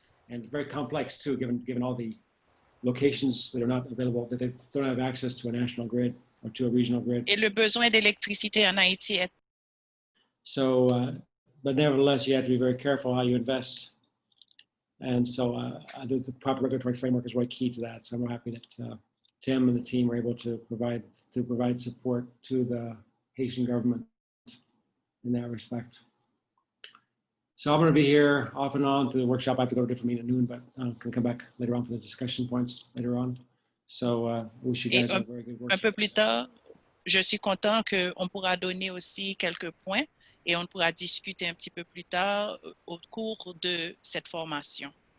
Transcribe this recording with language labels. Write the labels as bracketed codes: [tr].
[en] And very complex too, given all the locations that are not available, that they don't have access to a national grid or to a regional grid. [fr] Et le besoin d'électricité en Haïti est. [en] So, but nevertheless, you have to be very careful how you invest. And so the proper regulatory framework is really key to that. So I'm happy that Tim and the team were able to provide support to the Haitian government in that respect. So I'm going to be here off and on to the workshop. I have to go to a different meeting at noon, but I can come back later on for the discussion points later on. So I wish you guys a very good workshop. [fr] Un peu plus tard, je suis content qu'on pourra donner aussi quelques points et on pourra discuter un petit peu plus tard au cours de cette formation.